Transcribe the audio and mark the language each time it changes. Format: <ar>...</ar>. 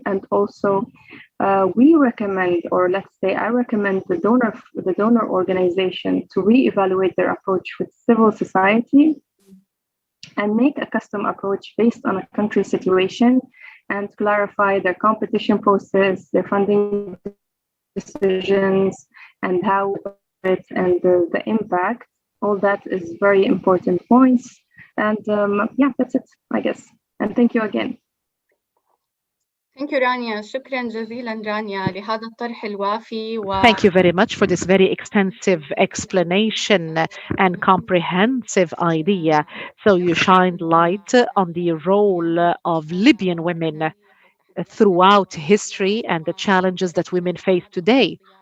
<en>And also we recommend, or let's say I recommend the donor organization to reevaluate their approach with civil society and make a custom approach based on a country situation and clarify their competition process, their funding decisions, and how it and the impact. All that is very important points. And yeah, that's it, I guess. And thank you again. Thank you</en> <ar>رانيا، شكرا جزيلا رانيا لهذا الطرح الوافي</ar> <en>Thank you very much for this very extensive explanation and comprehensive idea. So you shined light on the role of Libyan women throughout history and the challenges that women face today.</en>